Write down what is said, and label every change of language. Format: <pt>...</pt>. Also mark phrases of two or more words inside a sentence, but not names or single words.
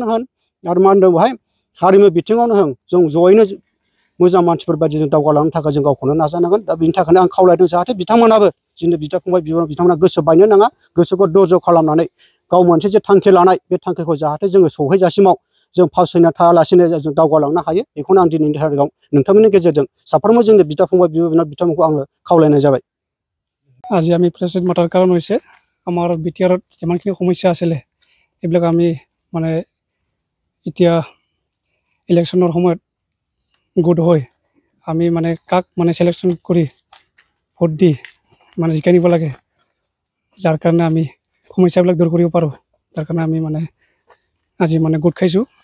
<brx>होन आरो मा होनदों बेवहाय हारिमु बिथिङावनो होन जों जयैनो मोजां मानसिफोर बायदि जों दावगालांनो थाखाय जों गावखौनो नाजानांगोन दा बेनि थाखायनो आं खावलायदों जाहाथे बिथांमोनाबो जोंनि बिदा फंबाय बिथांमोना गोसो बायनो नाङा गोसोखौ दज' खालामनानै गाव मोनसे जे थांखि लानाय बे थांखिखौ जाहाथे जोङो सहैजासिमाव जों फावसायना थायालासेनो जों दावगालांनो हायो बेखौनो आं दिनैनि थारिखआव नोंथांमोननि गेजेरजों साफ्रोमबो जोंनि बिदा फंबाय बिब' बिनानाव बिथांमोनखौ आङो खावलायनाय जाबाय</brx> <as>আজি আমি প্ৰেছ মাতাৰ কাৰণ হৈছে আমাৰ বিটিআৰত যিমানখিনি সমস্যা আছিলে এইবিলাক আমি মানে এতিয়া ইলেকশ্যনৰ সময়ত গোট হৈ আমি মানে কাক মানে চিলেকশ্যন কৰি ভোট দি মানে জিকাই নিব লাগে যাৰ কাৰণে আমি সমস্যাবিলাক দূৰ কৰিব পাৰোঁ তাৰ কাৰণে আমি মানে আজি মানে গোট খাইছোঁ</as>